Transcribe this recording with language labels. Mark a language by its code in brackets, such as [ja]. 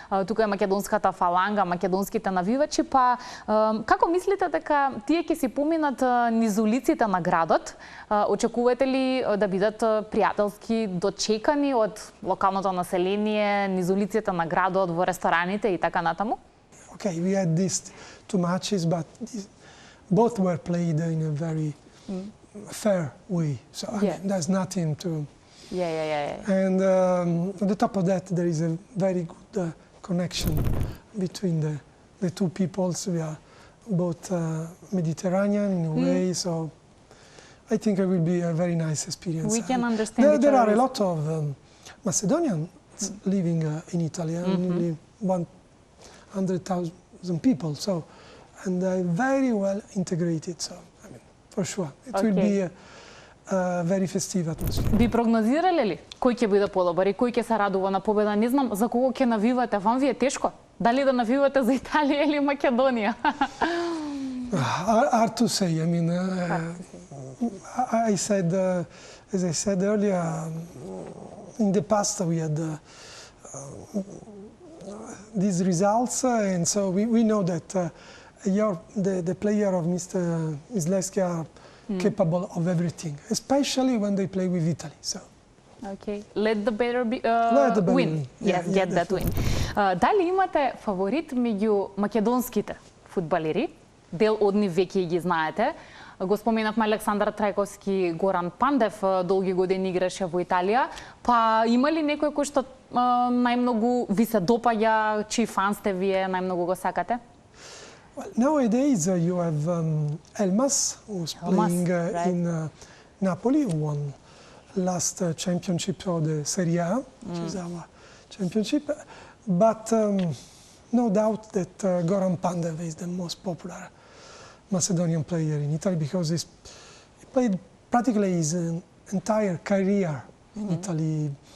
[mk] Тука е македонската фаланга, македонските навивачи, па како мислите дека тие ќе си поминат низ улиците на градот? Очекувате ли да бидат пријателски дочекани од локалното население низ улиците на градот, во рестораните и така натаму? [en] Okay, we had these two matches, but both were played in a very fair way. So I mean, there's nothing to... And on the top of that, there is a very good connection between the two peoples. We are both Mediterranean in a way, so I think it will be a very nice experience. We can understand there are a lot of Macedonians living in Italy, nearly 100,000 people, so, and they're very well integrated, so I mean, for sure, it will be a very festive atmosphere. [mk] Би прогнозирале ли кој ќе биде подобар и кој ќе се радува на победа? Не знам за кого ќе навивате, вам ви е тешко? Дали да навивате за Италија или Македонија? [en] Hard to say. I mean, as I said earlier, in the past we had these results, and so we know that the player of Mr. Zlewski are capable of everything, especially when they play with Italy. So. Okay, let the better win. Yes, get that win. [mk] Дали имате фаворит меѓу македонските фудбалери? Дел од нив веќе ги знаете. Го споменавме Александар Трајковски, Горан Пандев долги години играше во Италија. Па има ли некој кој што најмногу ви се допаѓа, чии фан сте вие, најмногу го сакате? [en] Well, nowadays you have Elmas, who's playing in Napoli, who won last championship of the Serie A, which is our championship. But no doubt that Goran Pandev is the most popular Macedonian player in Italy because he played practically his entire career in Italy.